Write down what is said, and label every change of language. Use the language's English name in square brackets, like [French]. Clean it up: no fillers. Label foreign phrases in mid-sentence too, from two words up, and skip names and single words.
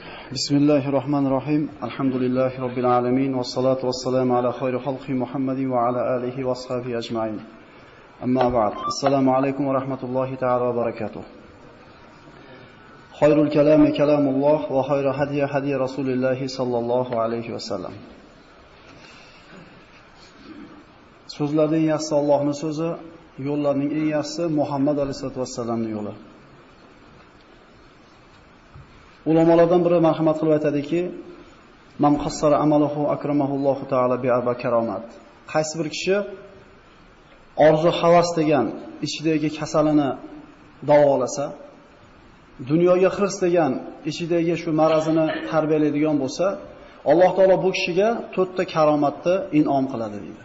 [Arabic] بسم الله الرحمن الرحيم. الحمد لله رب العالمين. والصلاة والسلام على خير خلق محمد وعلى آله وأصحابه أجمعين. أما بعد. السلام عليكم ورحمة الله تعالى وبركاته. خير الكلام كلام الله وخير الهدي هدي رسول الله صلى الله عليه وسلم. [Uzbek] So'zlarning eng yaxshisi Allohning so'zi, yo'llarning eng yaxshisi Muhammad alayhisolatu vassalamning yo'li. Ulamolardan biri marhamat qilib aytadiki, [Arabic] "من قصر أمله أكرمه الله تعالى بأربع كرامات." [Uzbek] Qaysi bir kishi orzu havas degan ichidagi kasalini davolasa, dunyoga hirs degan ichidagi shu marazini tarbiyalaydigan bo'lsa, Alloh taolo bu kishiga 4 ta karomatni in'om qiladi deydi.